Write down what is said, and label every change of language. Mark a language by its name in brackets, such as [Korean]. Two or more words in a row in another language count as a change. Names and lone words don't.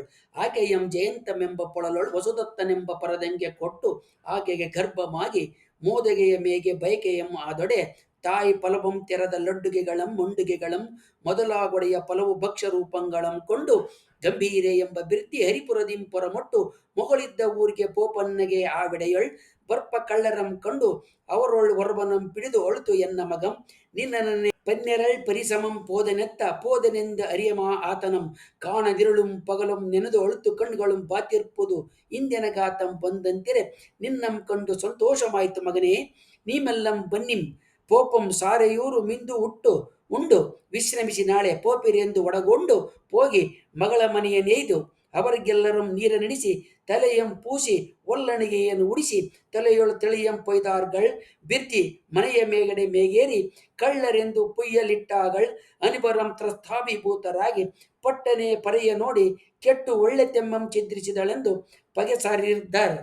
[Kannada] ಆಕೆಯಂ ಜಯಂತಮೆಂಬ ಪೊಳಲೊಳು ವಸುದತ್ತನೆಂಬ ಪರದಂಗೆ ಕೊಟ್ಟು ಆಕೆಗೆ ಗರ್ಭಮಾಗಿ ಮೋದಗೆಯ ಮೇಗೆ ಬಯಕೆಯಂ ಆದೊಡೆ ತಾಯಿ ಪಲವಂ ತೆರದ ಲಡ್ಡುಗೆಗಳಂ ಮುಂಡುಗೆಗಳಂ ಮೊದಲಾಗೊಡೆಯ ಪಲವು ಭಕ್ಷ್ಯ ರೂಪಂಗಳಂ ಕೊಂಡು ಗಂಭೀರೆ ಎಂಬ ಬಿರ್ದಿ ಹರಿಪುರದಿಂ ಪೊರಮೊಟ್ಟು ಮೊಗಳಿದ್ದ ಊರಿಗೆ ಪೋಪನ್ನಗೆ ಆವಿಡೆಯೊಳ್ ಬರ್ಪ ಕಳ್ಳರಂ ಕಂಡು ಅವರೊಳ್ ಒರ್ವನಂ ಪಿಡಿದು ಒಳುತು ಎನ್ನ ಮಗಂ ನಿನ್ನನೆ ಪನ್ನೆರಳ್ ಪರಿಸಮಂ ಪೋದನೆತ್ತ ಪೋದನೆಂದ ಅರಿಯಮಾ ಆತನಂ ಕಾಣದಿರುಳುಂ ಪಗಲುಂ ನೆನೆದು ಅಳುತು ಕಣ್களும் ಬಾತಿರ್ಪುದು ಇಂದೆನಗಾತಂ ಬಂದಂತಿರೆ ನಿನ್ನಂ ಕಂಡು ಸಂತೋಷಮಾಯಿತು ಮಗನೇ ನೀಮೆಲ್ಲಂ ಬನ್ನಿಂ ಪೋಪಂ ಸಾರೆಯೂರು ಮಿಂದು ಉಂಡು ವಿಶ್ರಮಿಸಿ ನಾಳೆ ಪೋಪಿರೆಂದು ಒಡಗೊಂಡು ಹೋಗಿ ಮಗಳ ಮನೆಯ ನೇಯ್ದು ಅವರಿಗೆಲ್ಲರೂ ನೀರ ನಡೆಸಿ ತಲೆಯಂ ಪೂಸಿ ಒಲ್ಲಣಿಗೆಯನ್ನು ಉಡಿಸಿ ತಲೆಯೊಳು ತಿಳಿಯಂ ಪೊಯ್ದಾರ್ಗಳ್ ಬಿರ್ತಿ ಮನೆಯ ಮೇಗಡೆ ಮೇಗೇರಿ ಕಳ್ಳರೆಂದು ಪುಯ್ಯಲಿಟ್ಟಾಗಳ್ ಅನಿಬರಂ ತ್ರಸ್ಥಾಭಿಭೂತರಾಗಿ ಪಟ್ಟನೆ ಪರೆಯ ನೋಡಿ ಕೆಟ್ಟು ಒಳ್ಳೆ ತೆಮ್ಮಂ ಚಿದ್ರಿಸಿದಳೆಂದು ಪಗೆ ಸಾರಿದ್ದಾರ್.